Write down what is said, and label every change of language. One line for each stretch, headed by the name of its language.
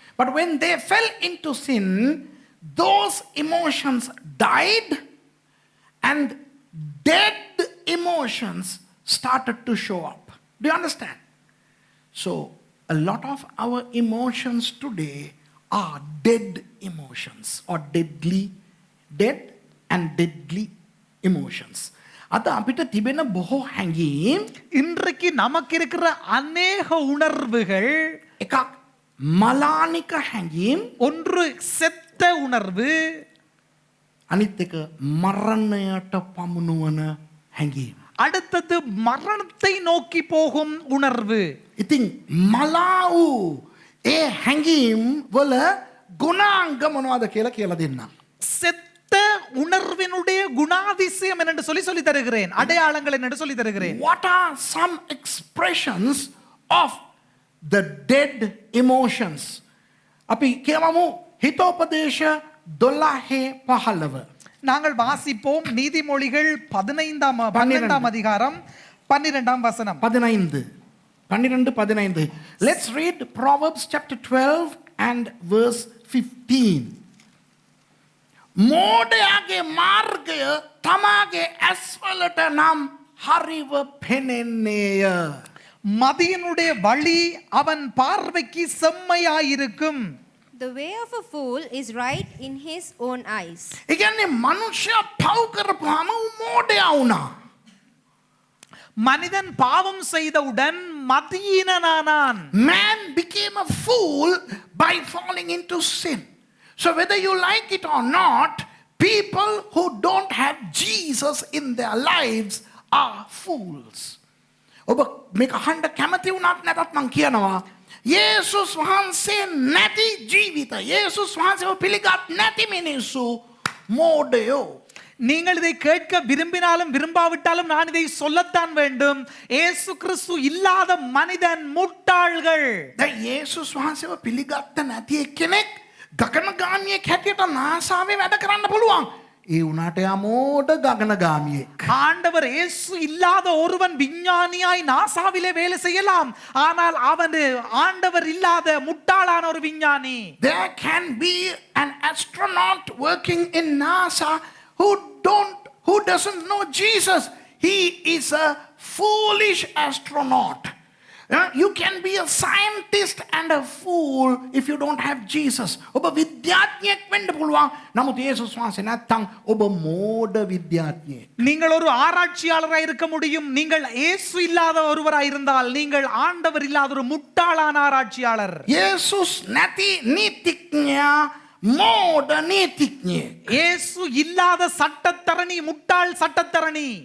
English: But when they fell into sin, those emotions died and dead emotions started to show up. Do you understand? So, a lot of our emotions today are dead emotions or dead and deadly emotions.
Sinhala: අද අපිට තිබෙන බොහෝ හැඟීම්
Tamil: இன்றைக்கு நமக்கு இருக்கிற அநேக உணர்வுகள்
Sinhala: එකක් මලානික හැඟීම්
Tamil: ஒன்று செத்த உணர்வு
Sinhala: අනිත් එක මරණයට පමුණුවන හැඟීම්.
Tamil: அடுத்தது மரணத்தை நோக்கி போகும் உணர்வு.
Sinhala: ඉතින් මලා වූ ඒ හැඟීම් වල ගුණාංග මොනවද කියලා දෙන්නම්.
Tamil: செத்த உணர்வினுடைய குணாதிசயம் என்று சொல்லி தருகிறேன். அடையாளங்கள் என்று சொல்லி தருகிறேன்.
English: What are some expressions of the dead emotions?
Sinhala: අපි කියමු හිතෝපදේශ 12:15.
Tamil: நாங்கள் வாசிப்போம் நீதிமொழிகள் 12ஆம் அதிகாரம் 12ஆம் வசனம். 12.
English: Let's read Proverbs chapter 12 and verse 15.
Sinhala: මෝඩයාගේ මාර්ගය තමාගේ ඇස්වලට නම් හරිව පෙනෙන්නේය.
Tamil: மதியனுடைய வழி அவன் பார்வைக்கு செம்மையாயிருக்கும்.
English: The way of a fool is right in his own eyes.
Sinhala: ඒ කියන්නේ මනුෂ්‍යයා පව් කරපුවාම මෝඩයා වුණා.
Tamil: மனிதன் பாவம் செய்தவுடன் மதியீனனானான்.
English: Man became a fool by falling into sin. So whether you like it or not, people who don't have Jesus in their lives are fools.
Sinhala: ඔබ මේක අහන්න කැමති වුණත් නැතත් මං කියනවා යේසුස් වහන්සේ නැති ජීවිත යේසුස් වහන්සේව පිළිගත් නැති මිනිස්සු මෝඩයෝ.
Tamil: நீங்கள் இதை கேட்க விரும்பினாலும் விரும்பாவிட்டாலும் நான் இதை சொல்லத்தான் வேண்டும். இயேசு கிறிஸ்து இல்லாத மனிதன் முட்டாள்கள்.
Sinhala: දැන් යේසුස් වහන්සේව පිළිගත්ත නැති එක්කෙනෙක් ගගනගාමියෙක් හැටියට නාසාවේ වැඩ කරන්න පුළුවන්. ඒ උනාට යා මෝඩ ගගනගාමියෙක්.
Tamil: ஆண்டவர் இயேசு இல்லாத ஒருவன் விஞ்ஞானியாய் நாசாவிலே வேலை செய்யலாம். ஆனால் அவன் ஆண்டவர் இல்லாத முட்டாளான ஒரு விஞ்ஞானி.
English: There can be an astronaut working in NASA who doesn't know Jesus. He is a foolish astronaut. You can be a scientist and a fool if you don't have Jesus.
Sinhala: ඔබ විද්‍යාඥයෙක් වෙන්න පුළුවන්. නමුත් යේසුස් වහන්සේ නැත්තම් ඔබ මෝඩ විද්‍යාඥයෙක්.
Tamil: நீங்கள் ஒரு ஆராய்ச்சியாளராய் இருக்க முடியும். நீங்கள் இயேசு இல்லாத ஒருவராய் இருந்தால் நீங்கள் ஆண்டவர் இல்லாத ஒரு முட்டாளான ஆராய்ச்சியாளர்.
Sinhala: යේසුස් නැති නීතිඥයා මෝඩ නීතිඥයෙක්.
Tamil: இயேசு இல்லாத சட்டத்தரணி முட்டாள் சட்டத்தரணி.